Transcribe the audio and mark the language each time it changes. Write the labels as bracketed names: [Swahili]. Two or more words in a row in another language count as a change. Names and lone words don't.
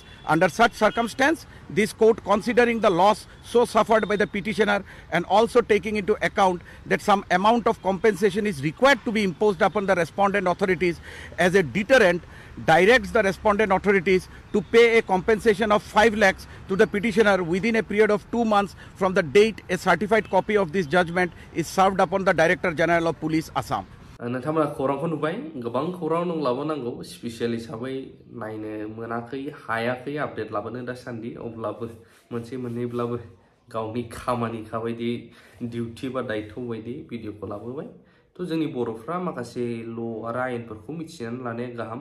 [English] Under such circumstance, this court, considering the loss so suffered by the petitioner and also taking into account that some amount of compensation is required to be imposed upon the respondent authorities as a deterrent, directs the respondent authorities to pay a compensation of 5 lakhs to the petitioner within a period of 2 months from the date a certified copy of this judgment is served upon the Director General of Police, Assam. [Bodo] नोंथांमोना खौरांखौ नुबाय, गोबां खौरां दं लाबोनांगौ, स्पेसियेल हिसाबै नायनो मोनाखै, हायाखै आपडेट लाबोनो दासान्दि, अब्लाबो मोनसे मोननैब्लाबो गावनि खामानिखा बायदि डिउटि बा दायित्व बायदि भिडिअखौ लाबोबाय। तो जोंनि बर'फ्रा माखासे ल' आरो आयेनफोरखौ मिथिनानै लानाया गाहाम।